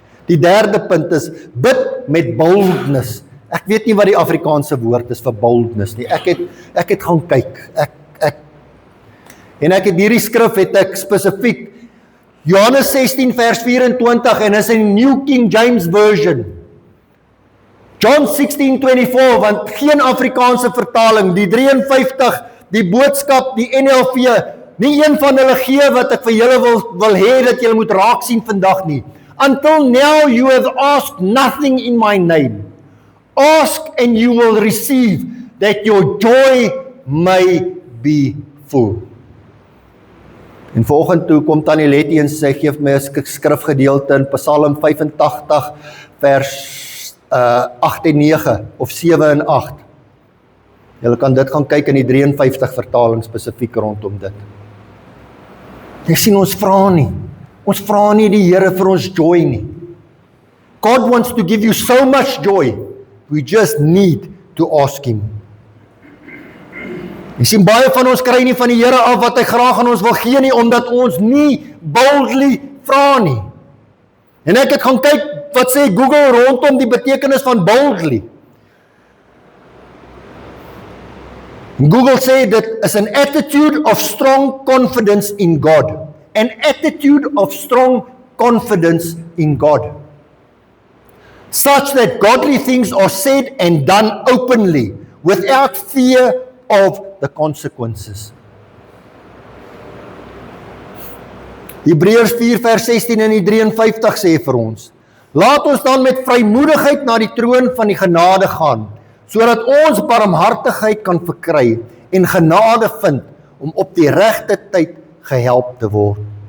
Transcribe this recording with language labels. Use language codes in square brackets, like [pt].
[af] Die derde punt is, bid met boldness. Ek weet nie wat die Afrikaanse woord is vir boldness nie. Ek het gaan kyk. En ek het hierdie skrif het ek spesifiek Johannes 16 vers 24 en is in New King James Version. John 16:24, want geen Afrikaanse vertaling, die 53, die boodskap, die NLV, nie een van hulle gee wat ek vir julle wil hê dat julle moet raak sien vandag nie. [en] Until now you have asked nothing in my name. Ask and you will receive, that your joy may be full. [af] En vanoggend toe kom Tannie Letty en sy gee my 'n skrifgedeelte in Psalm 85 vers 8 en 9 of 7 en 8. Julle kan dit gaan kyk in die 53 vertaling spesifiek rondom dit. Jy sien, ons vra nie. Ons vra nie die Here vir ons joy nie. [en] God wants to give you so much joy. We just need to ask him. [af] Jy sien, baie van ons kry nie van die Here af wat hy graag aan ons wil gee nie, omdat ons nie boldly vra nie. En ek het gaan kyk, wat sê Google rondom die betekenis van boldly. [en] Google [af] sê dit is [en] an attitude of strong confidence in God. An attitude of strong confidence in God. Such that godly things are said and done openly, without fear of the consequences. [af] Hebreërs 4 vers 16 en die 53 sê vir ons, laat ons dan met vrymoedigheid na die troon van die genade gaan, sodat ons barmhartigheid kan verkry en genade vind om op die regte tyd gehelp te word.